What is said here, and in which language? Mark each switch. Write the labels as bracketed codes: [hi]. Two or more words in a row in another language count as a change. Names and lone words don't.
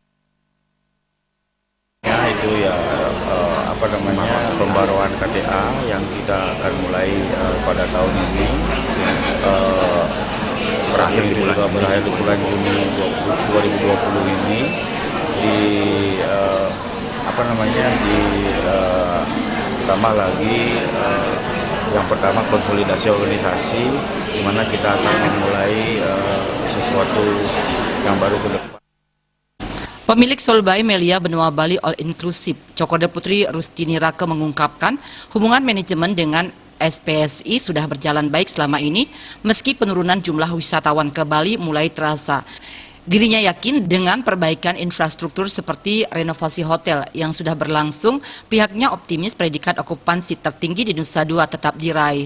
[id] Pembaruan KTA yang kita akan mulai pada tahun ini, berakhir di bulan Juni 2020 ini, tambah lagi yang pertama konsolidasi organisasi, di mana kita akan memulai sesuatu yang baru ke depan. Pemilik Sol by Melia Benoa Bali All Inclusive, Cokorda Putri Rustini Raka mengungkapkan hubungan manajemen dengan SPSI sudah berjalan baik selama ini meski penurunan jumlah wisatawan ke Bali mulai terasa. Dirinya yakin dengan perbaikan infrastruktur seperti renovasi hotel yang sudah berlangsung, pihaknya optimis predikat okupansi tertinggi di Nusa Dua tetap diraih.